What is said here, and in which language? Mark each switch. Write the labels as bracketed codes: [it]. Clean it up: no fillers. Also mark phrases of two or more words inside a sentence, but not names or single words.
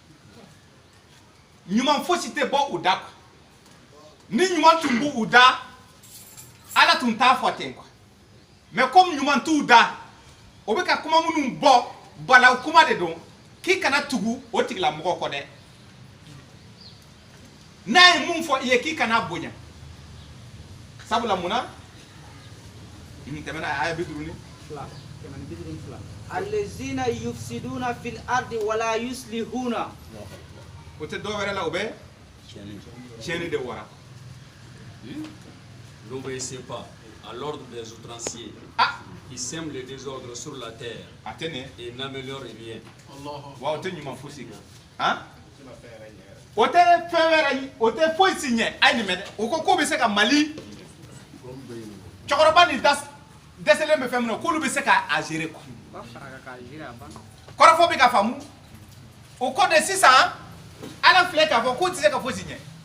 [bm] ɲuman fosi tɛ bɔ u da ni ɲuman tun b'u u da Ala tun t'a fɔ ten [fr] quoi mais comme [bm] ɲuman t'u da o bɛ ka kuma minnu bɔ balawu kuma de don k'i kana tugu o tigilamɔgɔ kɔ dɛ n'a ye mun fɔ i ye k'i kana bonya sabula munna tɛmɛna a ye 50 [ar] الذين يفسدون في الأرض ولا يصلحون [bm] o tɛ dɔ wɛrɛ la o bɛ tiɲɛni de wara [fr] n'obéissez pas à l'ordre des outranciers qui sèment le désordre sur la terre et n'améliorent rien. [bm] Wa o tɛ ɲuman fosi kɛ han o tɛ fɛn wɛrɛ ye o tɛ foyi si ɲɛ a ye nin mɛn dɛ o ko k'u bɛ se ka Mali cɛkɔrɔba ni dɛsɛlen bɛ fɛn min na k'olu bɛ se ka a [fr] gérer quoi [bm] kɔrɔfɔ bɛ ka faamu o ko de sisan Ala filɛ k'a fɔ k'u tɛ se ka fosi ɲɛ